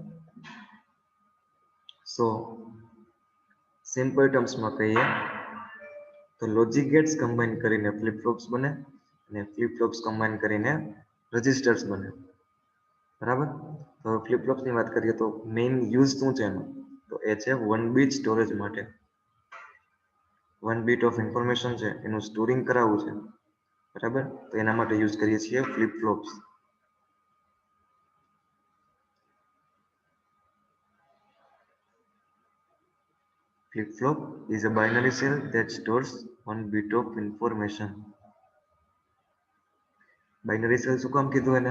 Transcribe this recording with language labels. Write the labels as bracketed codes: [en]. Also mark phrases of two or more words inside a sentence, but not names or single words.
[en] so simple termsમાં [gu] કહીએ તો [en] logic gates [gu] કમ્બાઈન કરીને [en] flip flops [gu] બને, અને [en] flip flops [gu] કમ્બાઈન કરીને રેઝિસ્ટર્સ બને, બરાબર. તો [en] flip flopsની [gu] વાત કરીએ તો [en] main use [gu] શું છે એનો? તો એ છે [en] one bit [gu] સ્ટોરેજ માટે. [en] one bit of information [gu] છે એનું સ્ટોરિંગ કરાવવું છે, બરાબર. તો એના માટે યુઝ કરીએ છીએ [en] flip flops. Flip-flop is a binary cell that stores one bit of information. binary cell [gu] શું કામ કીધું એને?